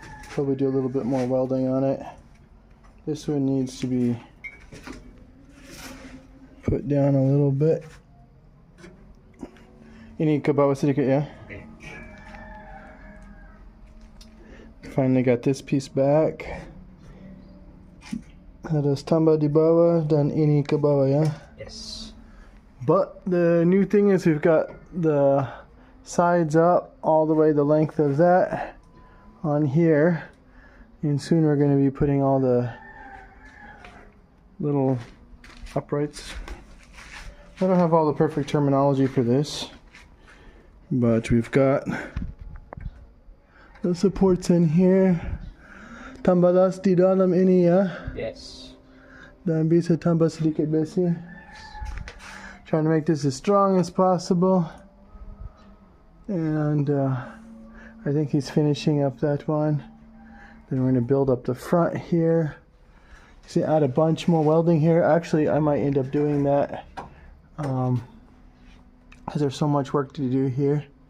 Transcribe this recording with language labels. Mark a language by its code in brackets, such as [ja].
[en] Probably do a little bit more welding on it. This one needs to be put down a little bit. [id] Ini ke bawah sedikit ya. [en] Finally got this piece back. [id] Harus tambah di bawah dan ini ke bawah ya. [en] Yes. But the new thing is we've got the sides up all the way the length of that on here, and soon we're going to be putting all the little uprights. I don't have all the perfect terminology for this, but we've got the supports in here. [id] Tambalas di dalam ini ya. [en] Yes. [id] Dan bisa tambah sedikit besi. [en] Trying to make this as strong as possible. And I think he's finishing up that one. Then we're going to build up the front here. See, add a bunch more welding here. Actually, I might end up doing that because there's so much work to do here.